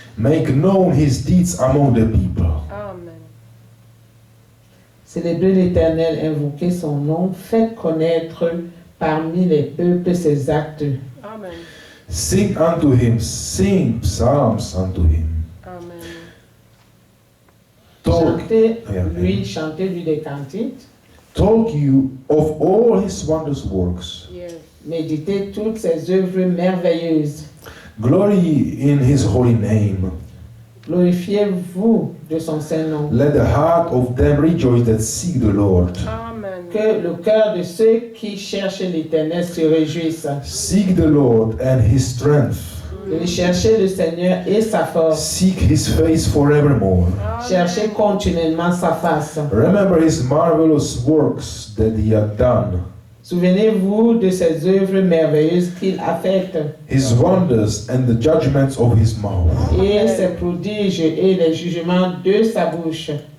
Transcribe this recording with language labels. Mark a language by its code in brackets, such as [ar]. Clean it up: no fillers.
[en] Make known his deeds among the people. Amen. [fr] Célébrez l'Éternel, invoquez son nom, faites connaître parmi les peuples ses actes. [en] Amen. Sing unto him, sing psalms unto him. Amen. Talk, [fr] Chantez-lui des cantiques. [en] talk you of all his wondrous works. Yes. [fr] Méditez toutes ses œuvres merveilleuses. [en] Glory in his holy name. [fr] Glorifiez-vous de son saint nom. [en] Let the heart of them rejoice that seek the Lord. Amen. [fr] Que le cœur de ceux qui cherchent l'Éternel se réjouisse. [en] Seek the Lord and his strength. [fr] De chercher le Seigneur et sa force. [en] Seek his face forevermore. [fr] Cherchez continuellement sa face. [en] Remember his marvelous works that he hath done, [fr] Souvenez-vous de ses œuvres merveilleuses qu'il a faites [en] his wonders and the judgments of his mouth. [fr] et ses prodiges et les jugements de sa bouche.